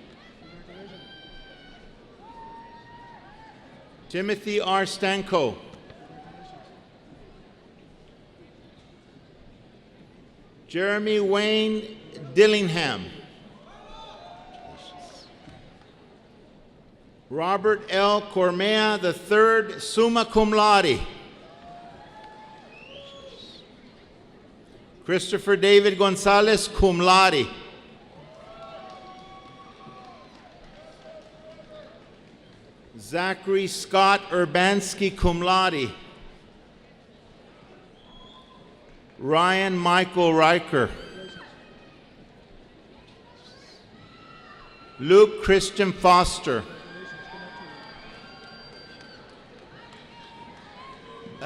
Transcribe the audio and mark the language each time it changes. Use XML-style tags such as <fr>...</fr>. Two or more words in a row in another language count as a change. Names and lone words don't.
<en>Timothy R. Stanko. Jeremy Wayne Dillingham. Robert L. Cormea III,</en> <la>summa cum laude.</la> <en>Christopher David Gonzalez,</en> <la>cum laude.</la> <en>Zachary Scott Urbanski,</en> <la>cum laude.</la> <en>Ryan Michael Riker. Luke Christian Foster.</en>